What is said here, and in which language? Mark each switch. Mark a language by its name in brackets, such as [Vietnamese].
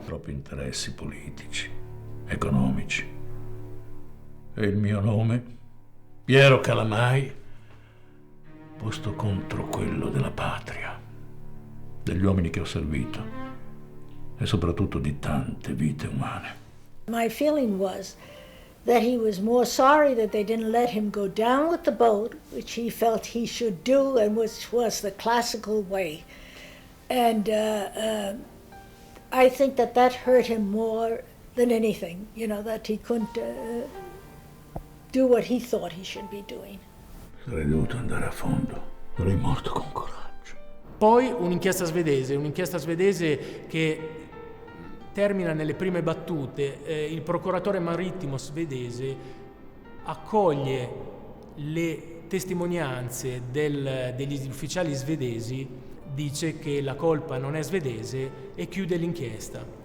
[Italian] Troppi interessi politici, economici. E il mio nome, Piero Kalamai, posto contro quello della patria, degli uomini che ho servito e soprattutto di tante vite umane. [English] My feeling was that he was more sorry that they didn't let him go down with the boat, which he felt he should do and which was the classical way. And I think that hurt him more than anything, you know, that he couldn't do what he thought he should be doing. [Italian] Sarei dovuto andare a fondo, sarei morto con coraggio. Poi un'inchiesta svedese che termina nelle prime battute. Il procuratore marittimo svedese accoglie le testimonianze degli ufficiali svedesi, dice che la colpa non è svedese e chiude l'inchiesta.